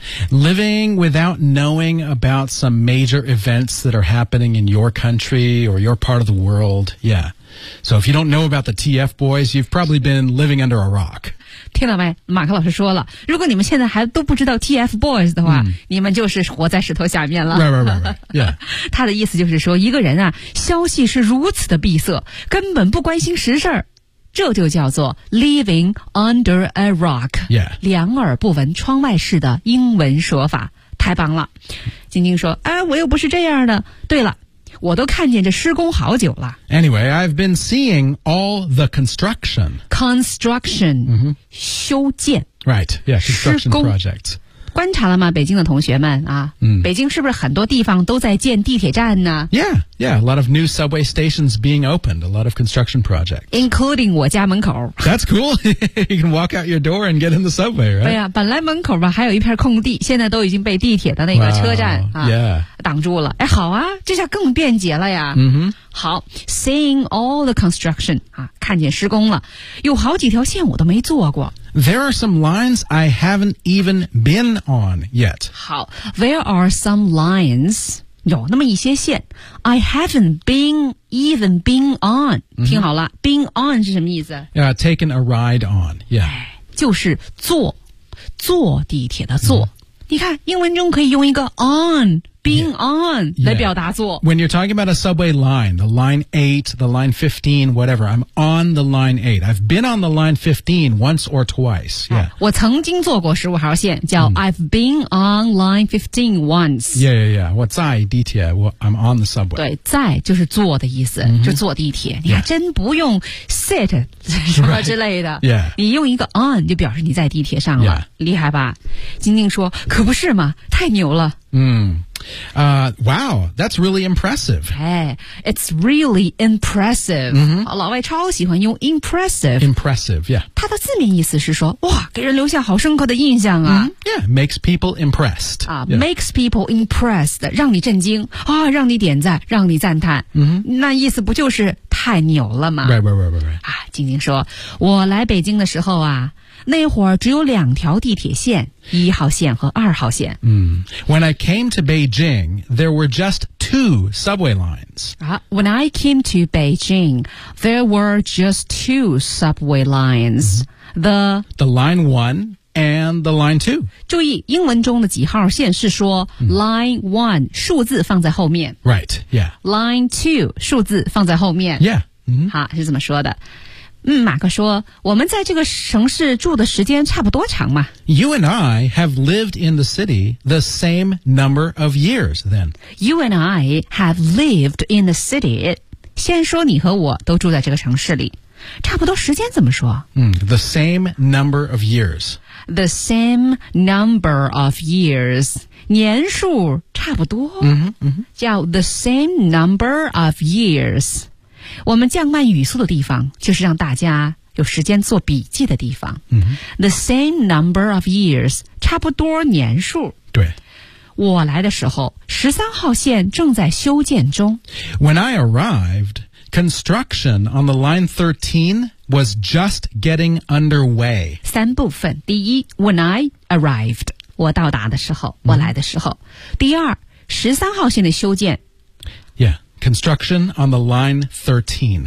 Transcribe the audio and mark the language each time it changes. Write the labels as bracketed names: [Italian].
[English] Living without knowing about some major events that are happening in your country or your part of the world. Yeah. So if you don't know about the TF boys, you've probably been living under a rock. [Chinese] 听到没马克老师说了如果你们现在还都不知道 TF boys 的话、你们就是活在石头下面了。 [English] Right. [Chinese] 他的意思就是说一个人啊消息是如此的闭塞根本不关心实事。这就叫做 [English] living under a rock、 [Chinese] 两耳不闻窗外事的英文说法太棒了晶晶说、我又不是这样的对了我都看见这施工好久了 [English] Anyway, I've been seeing all the construction Construction、修建 Right, yeah, construction projects [Chinese] 观察了吗北京的同学们啊、北京是不是很多地方都在建地铁站呢 [English] Yeah, a lot of new subway stations being opened, a lot of construction projects. Including [Chinese] 我家门口。 [English] That's cool. You can walk out your door and get in the subway, right? [Chinese] 对呀、本来门口吧还有一片空地现在都已经被地铁的那个车站 挡住了。哎好啊这下更便捷了呀。好 , [English] seeing all the construction, [Chinese] 啊看见施工了。有好几条线我都没坐过。 [English] There are some lines I haven't even been on yet. 好 ,there are some lines... [Chinese] 有那么一些线 [English] I haven't been even been on [Chinese] 听好了 [English] been on [Chinese] 是什么意思 [English] taken a ride on yeah [Chinese] 就是坐地铁的坐、你看英文中可以用一个 on being on 来表达做。 [English] When you're talking about a subway line, the line 8, the line 15, whatever, I'm on the line 8. I've been on the line 15 once or twice. Yeah. [Chinese] 我曾经坐过15号线叫、 [English] I've been on line 15 once. Yeah, yeah, yeah. [Chinese] 我在地铁 [English] I'm on the subway. [Chinese] 对在就是坐的意思、就坐地铁。你还真不用 sit 什么之类的。 [English] Right. Yeah. [Chinese] 你用一个 on 就表示你在地铁上了。 [English] Yeah. [Chinese] 厉害吧。晶晶说可不是嘛太牛了。 [English] Wow, that's really impressive. Hey, it's really impressive.、 [Chinese] 老外超喜欢用 [English] impressive. Impressive, yeah. [Chinese] 它的字面意思是说哇给人留下好深刻的印象啊。 [English] Yeah, makes people impressed.、 Makes people impressed, [Chinese] 让你震惊啊让你点赞让你赞叹。那意思不就是太牛了吗 [English] Right. [Chinese] 啊晶晶说我来北京的时候啊那会儿只有两条地铁线一号线和二号线。 [English] When I came to Beijing, there were just two subway lines.、 When I came to Beijing, there were just two subway lines.、 The line one and the line two. [Chinese] 注意英文中的几号线是说、line one, 数字放在后面。 [English] Right, yeah. [Chinese] Line two, 数字放在后面。 [English] Yeah.、 [Chinese] 好是怎么说的。马克说我们在这个城市住的时间差不多长嘛 [English] You and I have lived in the city the same number of years then You and I have lived in the city [Chinese] 先说你和我都住在这个城市里差不多时间怎么说、 [English] The same number of years The same number of years [Chinese] 年数差不多、叫 the same number of years我们降慢语速的地方就是让大家有时间做笔记的地方、The same number of years 差不多年数对我来的时候13号线正在修建中 [English] When I arrived construction on the line 13 was just getting underway [Chinese] 三部分第一 [English] When I arrived [Chinese] 我到达的时候我来的时候、第二13号线的修建 [English] Yeah Construction on the line 13.